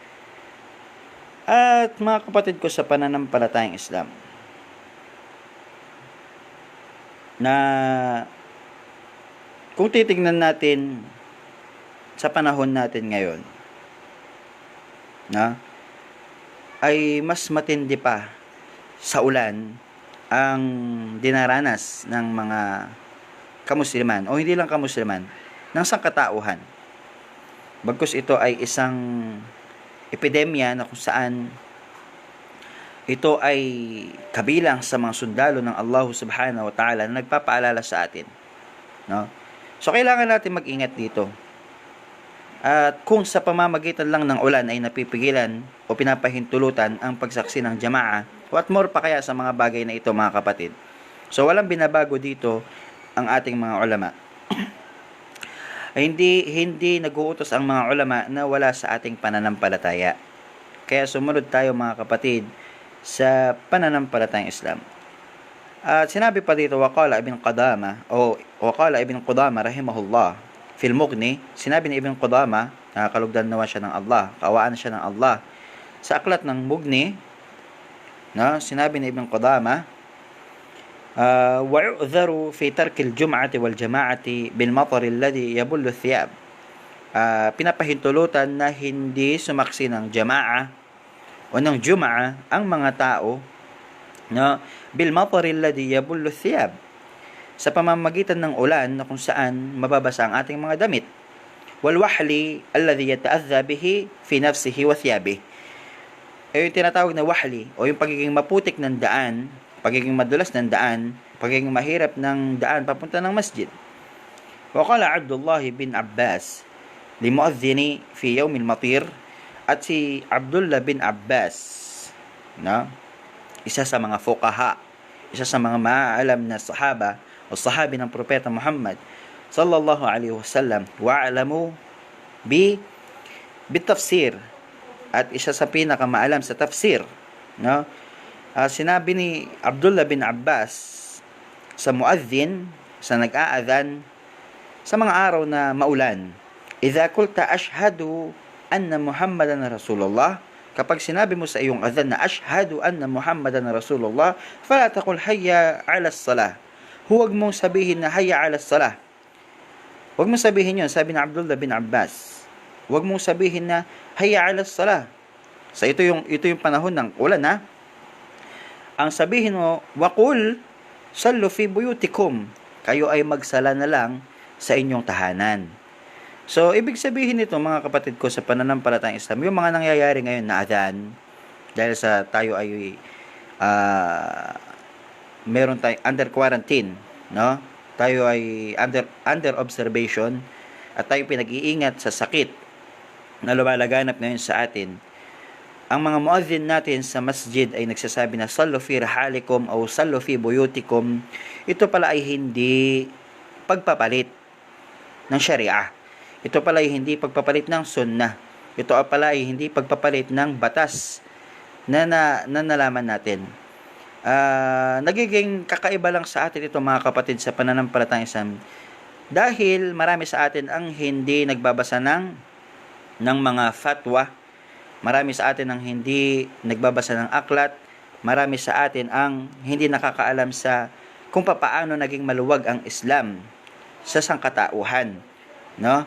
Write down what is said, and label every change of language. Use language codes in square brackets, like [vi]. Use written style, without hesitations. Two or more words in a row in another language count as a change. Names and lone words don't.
[tl] At mga kapatid ko sa pananampalatayang Islam, na kung titingnan natin sa panahon natin ngayon, na ay mas matindi pa sa ulan ang dinaranas ng mga kamusliman o hindi lang kamusliman, ng sangkatauhan. Bagkus ito ay isang epidemya na kung saan ito ay kabilang sa mga sundalo ng Allah [ar] سبحانه وتعالى [tl] na nagpapaalala sa atin, no? So kailangan natin mag-ingat dito. At kung sa pamamagitan lang ng ulan ay napipigilan o pinapahintulutan ang pagsaksi ng jamaa, [en] what more [tl] pa kaya sa mga bagay na ito, mga kapatid? So walang binabago dito ang ating mga ulama. Hindi nag-uutos ang mga ulama na wala sa ating pananampalataya. Kaya sumunod tayo, mga kapatid, sa pananampalatayang Islam. At sinabi pa dito, [ar] وقال ابن قدامة رحمه الله في المغني, [tl] sinabi ni Ibn Qudama, kalugdan nawa siya ng Allah, kaawaan siya ng Allah, sa aklat ng Mughni, no, sinabi ni Ibn Qudama, [ar] ويعذر في ترك الجمعة والجماعة بالمطر الذي يبل الثياب. [tl] Pinapahintulutan na hindi sumaksi ng jamaa o ng jumaa ang mga tao, no, [ar] بالمطر الذي يبل الثياب, [tl] sa pamamagitan ng ulan na kung saan mababasa ang ating mga damit, [ar] والوحل الذي يتأذى به في نفسه وثيابه. [tl] Yung tinatawag na wahli o yung pagiging maputik ng daan, pagiging madulas ng daan, pagiging mahirap ng daan papunta ng masjid. [ar] وقال عبد الله بن عباس لمؤذنه في يوم مطير, [tl] at si Abdullah bin Abbas, no, isa sa mga fuqaha, isa sa mga maaalam na sahaba o sahabi ng propeta Muhammad [ar] صلى الله عليه وسلم, وأعلم بالتفسير, [tl] at isa sa pinakamaalam sa tafsir, no? Sinabi ni Abdullah bin Abbas sa muadhin, sa nag-aadhan sa mga araw na maulan, [ar] إذا قلت أشهد أن محمدا رسول الله, [tl] kapag sinabi mo sa iyong adhan na [ar] أشهد أن محمدا رسول الله, فلا تقل حي على الصلاة, [tl] huwag mong sabihin na [ar] حي على الصلاة. [tl] Huwag mong sabihin yun, sabi ni Abdullah bin Abbas, huwag mong sabihin na [ar] حي على الصلاة. [tl] So ito yung panahon ng ulan, ha. Ang sabihin mo, [ar] وقل صلوا في بيوتكم, [tl] kayo ay magsala na lang sa inyong tahanan. So ibig sabihin nito, mga kapatid ko sa pananampalatayang Islam, yung mga nangyayari ngayon na adhan, dahil sa tayo ay meron tayong [en] under quarantine, [tl] no? Tayo ay [en] under observation [tl] at tayo pinag-iingat sa sakit na lumalaganap ngayon sa atin. Ang mga muadhin natin sa masjid ay nagsasabi na [ar] صلوا في رحالكم [tl] o [ar] صلوا في بيوتكم. [tl] Ito pala ay hindi pagpapalit ng syariah. Ito pala ay hindi pagpapalit ng sunnah. Ito pala ay hindi pagpapalit ng batas na nalaman natin. Nagiging kakaiba lang sa atin ito, mga kapatid, sa pananampalatayang Islam, dahil marami sa atin ang hindi nagbabasa ng mga fatwa, marami sa atin ang hindi nagbabasa ng aklat, marami sa atin ang hindi nakakaalam sa kung paano naging maluwag ang Islam sa sangkatauhan, no?